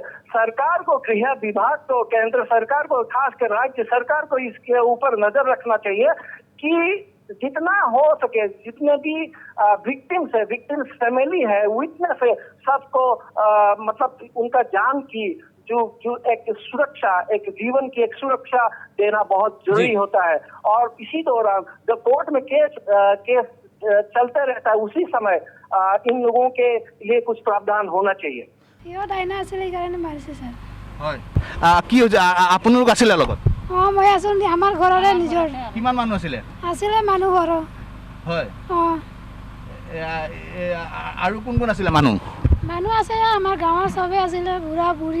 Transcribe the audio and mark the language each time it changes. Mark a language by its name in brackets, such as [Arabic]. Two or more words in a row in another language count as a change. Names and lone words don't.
[Hindi] सरकार को, गृह विभाग को, केंद्र सरकार को, खासकर राज्य सरकार को इसके ऊपर नजर रखना चाहिए कि जितना हो सके, जितने भी [English] victims family [Hindi] है, विटनेस है, सबको मतलब उनका जान की जो एक सुरक्षा, एक जीवन की एक सुरक्षा देना बहुत जरूरी होता है। और इसी दौरान जब कोर्ट में केस चलते रहता है, उसी समय इन लोगों के लिए कुछ प्रावधान होना चाहिए। [Assamese] কি হৈছে আপোনালোক আছিলে লগত? মই আছো, আমাৰ ঘৰৰে নিজৰ। কিমান মানুহ আছিলে? আছিলে মানুহ ঘৰ। হয়। আৰু কোন কোন আছিলে মানুহ? মানুহ আছে, আমাৰ গাঁৱৰ সবে আছিলে, বুঢ়া বুঢ়ী।